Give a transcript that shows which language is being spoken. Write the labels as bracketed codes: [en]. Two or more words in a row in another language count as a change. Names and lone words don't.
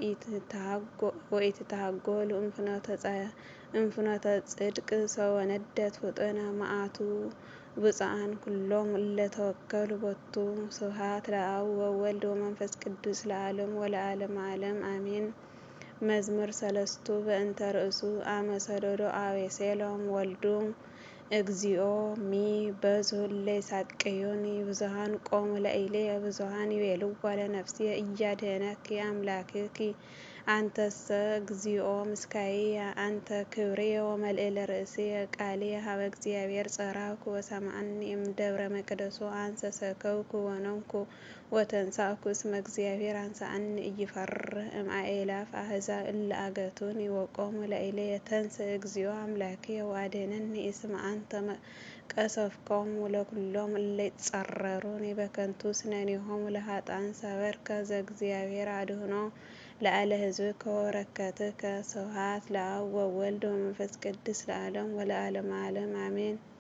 [gez] ወኢትትሃጐሉ እምፍኖተ ጽድቅ ሰወነደት ፍጡነ መዓቱ ብፁዓን ኩሎሙ እለ ተወከሉ ቦቱ። ስብሐት ለአብ ወወልድ ወመንፈስ ቅዱስ ለዓለሙ ወለዓለመ ዓለም አሜን። መዝሙር ሰለስቱ በእንተ ርእሱ አመ ሰደዶ አቤሴሎም ወልዱ እግዚኦ ሚ በዝሑ እለ ይሣቅዩኒ ብዙኃን ቆሙ ላዕሌየ ብዙኃን ይቤልዋ ለነፍስየ ኢያድኅነኪ አምላክኪ አንተሰ እግዚኦ ምስካየ አንተ ክብርየ ወመልዕለ ርእስየ ቃልየ ሀበ እግዚአብሔር ጸራኩ ወሰምዓኒ እምደብረ መቅደሱ አንሰ ሰከብኩ ወኖምኩ ወተንሣእኩ እስመ እግዚአብሔር አንሣእኒ ኢይፈርህ እምአእላፍ አሕዛብ እለ አገቱኒ ወቆሙ ላዕሌየ ተንሥእ እግዚኦ አምላክየ ወአድኅነኒ እስመ አንተ ቀሰፍኮሙ ለኵሎሙ እለ ይጸረሩኒ በከንቱ ስነኒሆሙ ለኃጥኣን ሰበርከ ዘእግዚአብሔር አድኅኖ ለዓለ ሕዝብከ ወበረከትከ። ስብሐት ለአብ ወወልድ ወመንፈስ ቅዱስ ለዓለሙ ወለዓለመ ዓለም አሜን።